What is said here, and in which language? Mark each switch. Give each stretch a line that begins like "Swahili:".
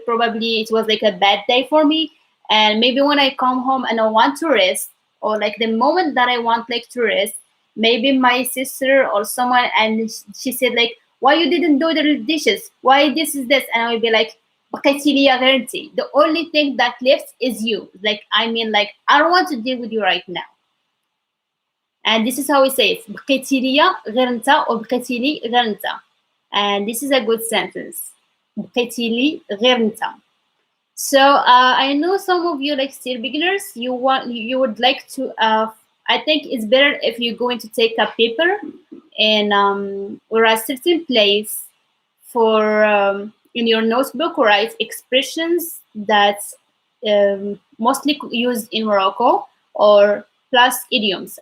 English: Probably it was like a bad day for me, and maybe when I come home and I want to rest, or like the moment that I want like to rest, maybe my sister or someone, and she said like, why you didn't do the dishes, why this is this, and I will be like,
Arabic: بقيتي ليا غير انتي.
English: The only thing that left is you. Like I mean, like I don't want to deal with you right now. And this is how we say it.
Arabic: بقيتي ليا غير انت or بقيتي لي غير انت.
English: And this is a good sentence.
Arabic: بقيتي لي غير انت.
English: So I know some of you like still beginners. You would like to. I think it's better if you're going to take a paper and or a certain place for in your notebook write expressions that's mostly used in Morocco or plus idioms.